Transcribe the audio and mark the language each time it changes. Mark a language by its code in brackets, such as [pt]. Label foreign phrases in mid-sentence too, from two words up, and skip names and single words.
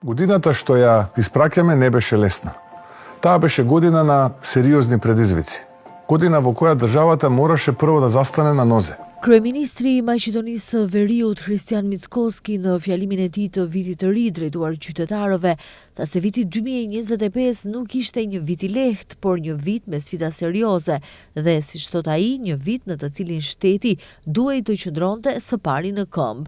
[mk] Годината што ја испраќаме не беше лесна. Таа беше година на сериозни предизвици. Година во која државата мораше прво да застане на нозе. [sq] Kryeministri i Maqedonisë së Veriut Hristian Mickoski në fjalimin e tij të vitit të ri drejtuar qytetarëve, tha se viti 2025 nuk ishte një vit i lehtë, por një vit me sfida serioze dhe, siç thot ai, një vit në të cilin shteti duhej të qëndronte së pari në këmbë.